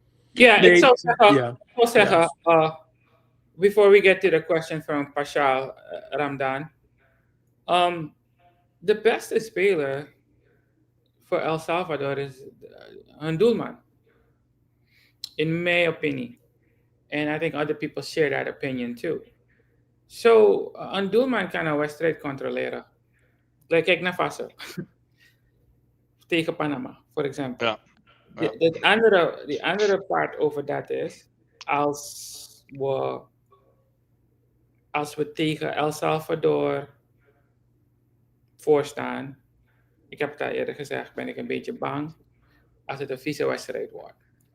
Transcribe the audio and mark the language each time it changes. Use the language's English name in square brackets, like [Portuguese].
[Dutch] Ja, ik zou zeggen, [English] before we get to the question from Pashal Ramdan, [Dutch] de beste speler voor El Salvador is een doelman. [English] In my opinion. And I think other people share that opinion too. [Dutch] So, een doelman kan een wedstrijd controleren. Kijk naar Faso. Tegen Panama, voor example. Ja. Die andere part over dat is, als we tegen El Salvador voorstaan, ik heb het al eerder gezegd, ben ik een beetje bang als het een vieze wedstrijd wordt.